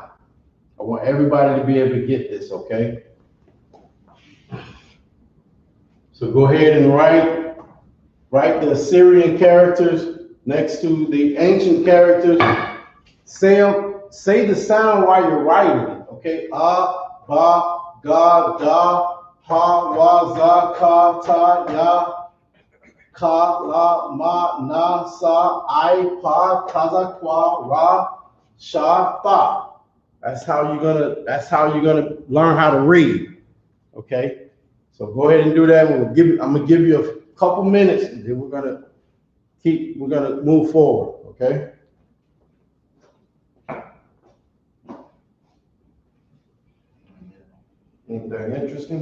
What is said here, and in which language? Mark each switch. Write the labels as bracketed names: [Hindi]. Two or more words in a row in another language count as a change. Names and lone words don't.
[English] I want everybody to be able to get this, okay? So go ahead and write the Assyrian characters next to the ancient characters. Say the sound while you're writing it, okay? [Syriac] A, ba, ga, da, ha, wa, za, ka, ta, ya, ka, la, ma, na, sa, I, pa, taza, kwa, ra, sha, fa. [English] That's how you're gonna learn how to read. Okay? So go ahead and do that. I'm gonna give you a couple minutes, and then we're gonna move forward, okay? Anything interesting?